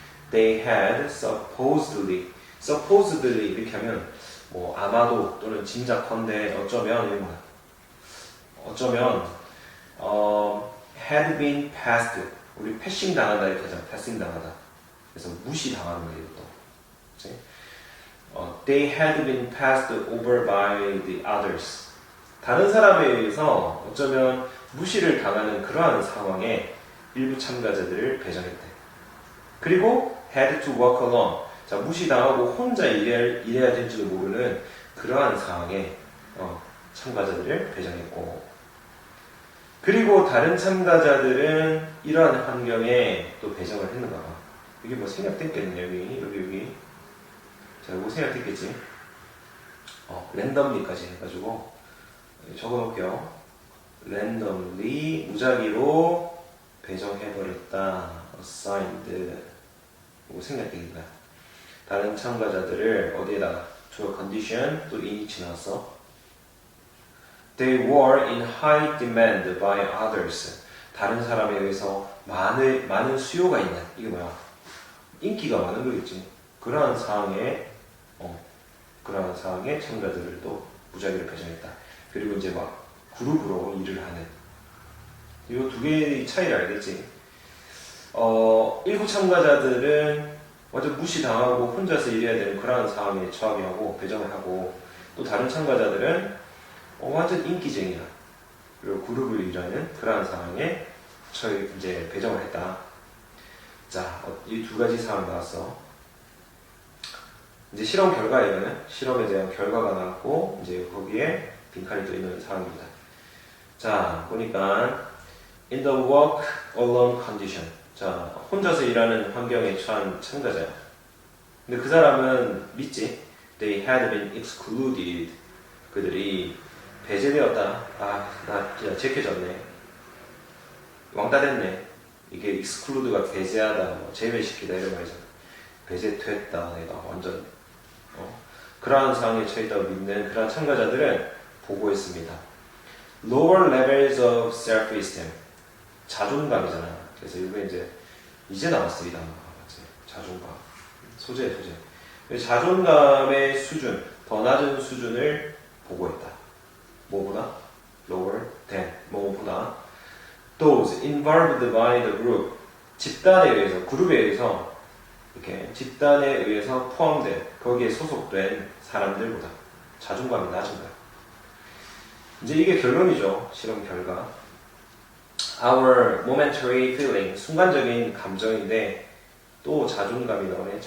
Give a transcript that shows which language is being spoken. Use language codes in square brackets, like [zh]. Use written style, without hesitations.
[en] They had supposedly [ko] 이렇게 하면 뭐 아마도 또는 짐작컨대 어쩌면 이런 거야. 어쩌면 [en] had been passed, [ko] 우리 패싱 당한다 이렇게 하잖아. 패싱 당하다. 그래서 무시 당하는 거예요 또. 그치? [en] They had been passed over by the others. [ko] 다른 사람에 의해서 어쩌면 무시를 당하는 그러한 상황에 일부 참가자들을 배정했대. 그리고 [en] had to work alone. [ko] 자, 무시당하고 혼자 일해야 될지도 모르는 그러한 상황에 참가자들을 배정했고, 그리고 다른 참가자들은 이러한 환경에 또 배정을 했는가 봐. 이게 뭐 생략됐겠네. 여기. 자, 이거 생략됐겠지. 랜덤리까지 해가지고 적어놓을게요. 랜덤리, 무작위로 배정해버렸다. assigned. 이거 생략되겠다. 다른 참가자들을 어디에다가 [en] to a condition, [ko] 또 in이 나왔어. [en] They were in high demand by others. [ko] 다른 사람에 의해서 많은 수요가 있는, 이게 뭐야? 인기가 많은 거겠지. 그러한 상황에 참가자들을 또 무작위로 배정했다. 그리고 이제 막 그룹으로 일을 하는. 이 두 개의 차이를 알겠지. 일부 참가자들은 완전 무시당하고 혼자서 일해야 되는 그러한 상황에 처하게 하고 배정을 하고, 또 다른 참가자들은 완전 인기쟁이야. 그리고 그룹을 일하는 그러한 상황에 이제 배정을 했다. 자, 이 두 가지 상황 나왔어. 이제 실험 결과에는 실험에 대한 결과가 나왔고, 이제 거기에 빈칸이 또 있는 상황입니다. 자, 보니까 [en] in the work alone condition. [ko] 자, 혼자서 일하는 환경에 처한 참가자야. 근데 그 사람은 믿지? [en] They had been excluded. [ko] 그들이 배제되었다. 아, 나 진짜 제껴졌네. 왕따 됐네. 이게 exclude가 배제하다, 뭐 제외시키다 이런 말이잖아. 배제됐다. 내가 완전 그러한 상황에 처했다고 믿는 그러한 참가자들은 보고했습니다. [en] Lower levels of self-esteem. [ko] 자존감이잖아. 그래서 이게 이제 나왔어, 이 단어가. 자존감. 소재. 자존감의 수준, 더 낮은 수준을 보고했다. 뭐보다? [en] Lower than. [ko] 뭐보다? [en] Those involved by the group. [ko] 집단에 의해서, 그룹에 의해서, 이렇게 집단에 의해서 포함된, 거기에 소속된 사람들보다 자존감이 낮은 거야. 이제 이게 결론이죠. 실험 결과. [en] Our momentary feeling, [ko] 순간적인 감정인데 또 자존감이 나오네.